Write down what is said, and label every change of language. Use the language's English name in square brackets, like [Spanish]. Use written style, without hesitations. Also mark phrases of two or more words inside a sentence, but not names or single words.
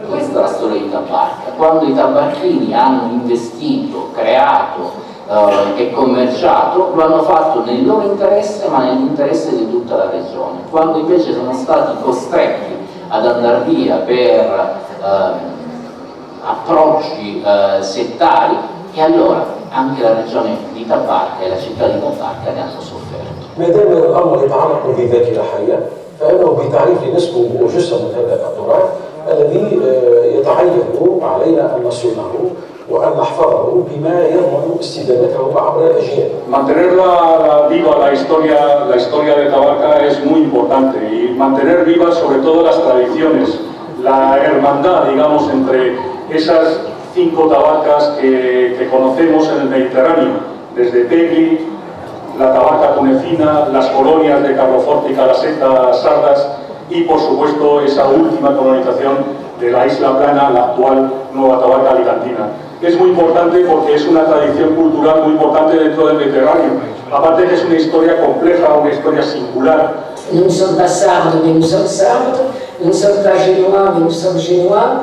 [Italian] Questa è la storia di Tabarca, quando i tabacchini hanno investito, creato e commerciato, lo hanno fatto nel loro interesse ma nell'interesse di tutta la regione. Quando invece sono stati costretti ad andare via per approcci settari, e allora anche la regione di Tabarca e la città di Tabarca ne hanno sofferto. [Arabic] ما دام الامر يتعلق بذاتنا حيه فانه بتعريف نسبه جزء من هذا التراث الذي يتعين علينا ان نصونه وان نحفظه بما يضمن استدامته عبر الاجيال. [Spanish] Mantener viva la historia de Tabarca es muy importante y mantener vivas sobre todo las tradiciones, la hermandad, digamos, entre esas 5 tabarcas que conocemos en el Mediterráneo, desde Pegli, la tabarca tunecina, las colonias de Carloforte y Calaseta, Sardas y por supuesto esa última colonización de la Isla Plana, la actual Nueva Tabarca Alicantina. Es muy importante porque es una tradición cultural muy importante dentro del Mediterráneo, aparte que es una historia compleja, una historia singular. [French] Nous ne sommes pas sardes, mais nous sommes sardes. Nous ne sommes pas génois, mais nous sommes génois.